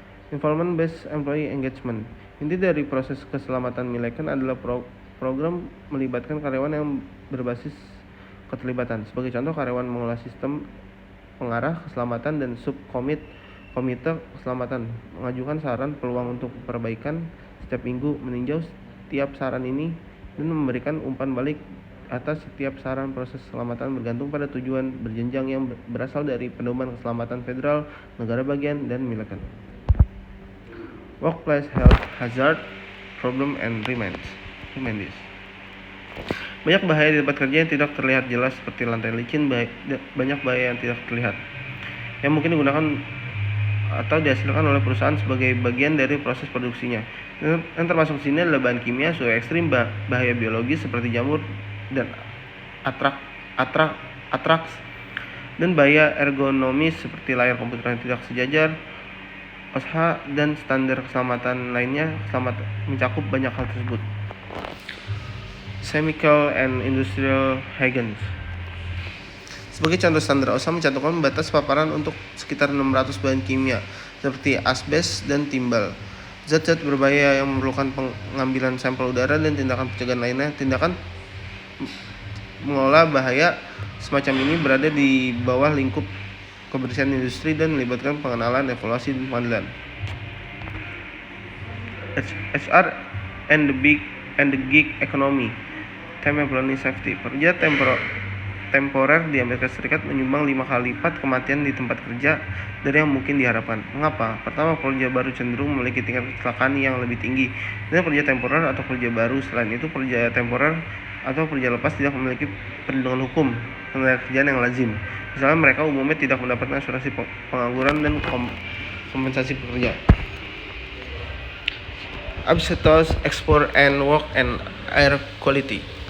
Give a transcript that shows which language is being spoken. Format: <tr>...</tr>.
<en>Involvement Based Employee Engagement.</en> <id>Inti dari proses keselamatan Milliken adalah program melibatkan karyawan yang berbasis keterlibatan. Sebagai contoh, karyawan mengolah sistem pengarah keselamatan dan komite keselamatan, mengajukan saran peluang untuk perbaikan setiap minggu, meninjau setiap saran ini, dan memberikan umpan balik atas setiap saran. Proses keselamatan bergantung pada tujuan berjenjang yang berasal dari pedoman keselamatan federal, negara bagian, dan Milliken.</id> <en>Workplace Health Hazard Problem and Remedies.</en> <id>Banyak bahaya di tempat kerja yang tidak terlihat jelas, seperti lantai licin. Banyak bahaya yang tidak terlihat yang mungkin digunakan atau dihasilkan oleh perusahaan sebagai bagian dari proses produksinya. Dan termasuk sini adalah bahan kimia, suhu ekstrim, bahaya biologis seperti jamur dan atraks, dan bahaya ergonomis seperti layar komputer yang tidak sejajar. OSHA dan standar keselamatan lainnya mencakup banyak hal tersebut.</id> <en>Chemical and Industrial Hazards.</en> <id>Sebagai contoh, standar OSHA mencantumkan batas paparan untuk sekitar 600 bahan kimia seperti asbes dan timbal, zat-zat berbahaya yang memerlukan pengambilan sampel udara, dan tindakan pencegahan lainnya. Tindakan mengolah bahaya semacam ini berada di bawah lingkup kebersihan industri dan melibatkan pengenalan, evaluasi, dan pengadilan.</id> <en>HR and the gig economy. Time Employee Safety.</en> <id>Pekerja temporer di Amerika Serikat menyumbang 5 kali lipat kematian di tempat kerja dari yang mungkin diharapkan. Mengapa? Pertama, pekerja baru cenderung memiliki tingkat kecelakaan yang lebih tinggi dari pekerja temporer atau pekerja baru. Selain itu, pekerja temporer atau pekerja lepas tidak memiliki perlindungan hukum tenaga kerjaan yang lazim. Misalnya, mereka umumnya tidak mendapatkan asuransi pengangguran dan kompensasi pekerja.</id> <en>Asbestos, export and work and air quality.</en>